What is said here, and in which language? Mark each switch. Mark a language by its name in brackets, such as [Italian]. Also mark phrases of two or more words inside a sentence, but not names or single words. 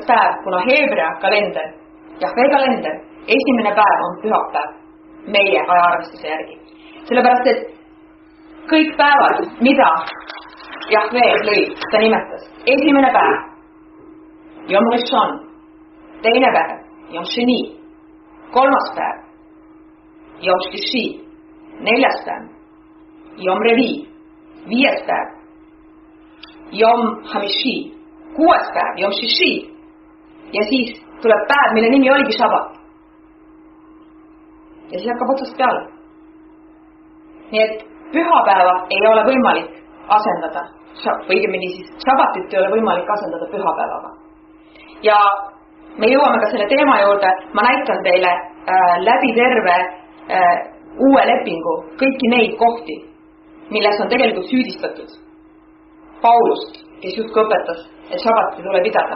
[Estonian] päev, kuna heebrea kalender, Jahve kalender, esimene päev on pühapäev meie ajaarvestuse järgi. Sellepärast, et kõik päevad, mida Jahve lõi, ta nimetas. Esimene päev, [Hebrew] יום ראשון, [Estonian] teine päev, [Hebrew] יום שני, 3. päev, יום שלישי, 4. päev, יום רביעי, 5. päev, יום חמישי, 6. [Estonian] päev, [Hebrew] יום שישי [Estonian] ja siis tuleb päev, mille nimi oligi šabat. Ja siis hakkab otsast peale. Nii et pühapäeva ei ole võimalik asendada, või õigemini siis šabatit ei ole võimalik asendada pühapäevaga. Ja me jõuame ka selle teema juurde, ma näitan teile läbi terve uue lepingu kõiki neid kohti, milles on tegelikult süüdistatud Paulust, kes justkui õpetas, et šabatit tuleb pidada.